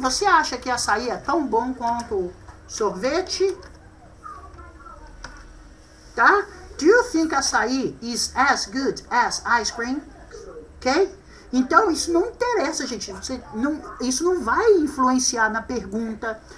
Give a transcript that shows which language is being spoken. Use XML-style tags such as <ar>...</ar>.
<pt>Você acha que açaí é tão bom quanto sorvete? Tá?</pt> <en>Do you think açaí is as good as ice cream? Ok?</en> <pt>Então, isso não interessa, gente. Isso não vai influenciar na pergunta.</pt>